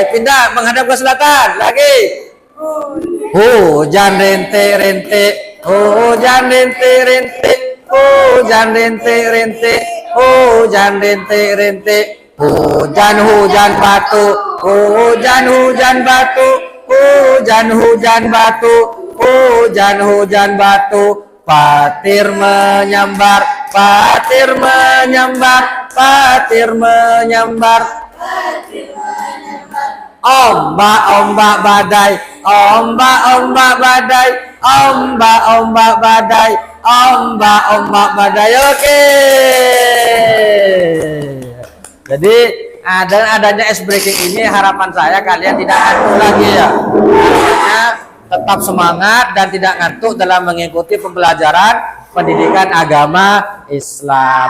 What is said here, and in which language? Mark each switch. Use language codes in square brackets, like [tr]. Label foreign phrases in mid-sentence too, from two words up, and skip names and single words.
[id] Pindah menghadap ke selatan lagi. Hujan rintik-rintik, hujan rintik-rintik, hujan rintik-rintik, hujan rintik-rintik, hujan-hujan batu, hujan-hujan batu, hujan-hujan batu, hujan-hujan batu, patir menyambar, patir menyambar, patir menyambar, ombak-ombak badai, ombak-ombak badai, ombak-ombak badai, ombak-ombak badai. Oke. Jadi adanya [en] ice breaking [id] ini harapan saya kalian tidak ngantuk lagi ya. Harapannya tetap semangat dan tidak ngantuk dalam mengikuti pembelajaran pendidikan agama Islam.